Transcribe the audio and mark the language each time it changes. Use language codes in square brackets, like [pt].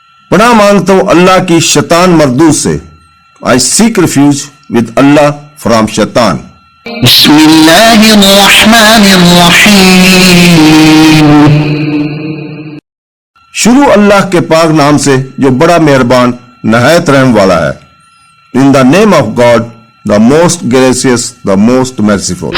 [ur] پناہ مانگتا ہوں اللہ کی شیطان مردود سے. [en] I seek refuge with Allah from shaitan. [ar] بسم اللہ الرحمن الرحیم. [ur] شروع اللہ کے پاک نام سے جو بڑا مہربان نہایت رحم والا ہے. [en] In the name of God, the most gracious, the most merciful.